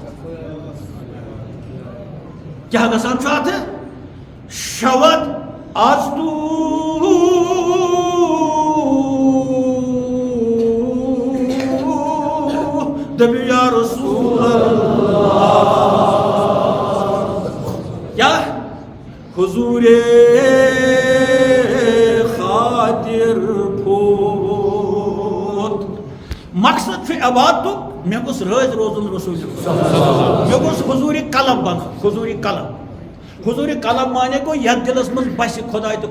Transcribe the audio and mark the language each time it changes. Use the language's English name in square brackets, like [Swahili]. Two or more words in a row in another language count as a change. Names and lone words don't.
[Kashmiri] کیٛاہ گژھان چھُ اتھٕ شود آز دٔپِو یا رسول اللہ کیا حضور خاطر پھوت مقصد چھُ عبادتُک مےٚ گوٚژھ رٲضۍ روزُن رسول مےٚ گوٚژھ حضوٗرِ قلب بنُن حضوٗرِ قلب حضوٗرِ قلب مانے گوٚو یتھ دِلس منٛز بسہِ خۄداے تہٕ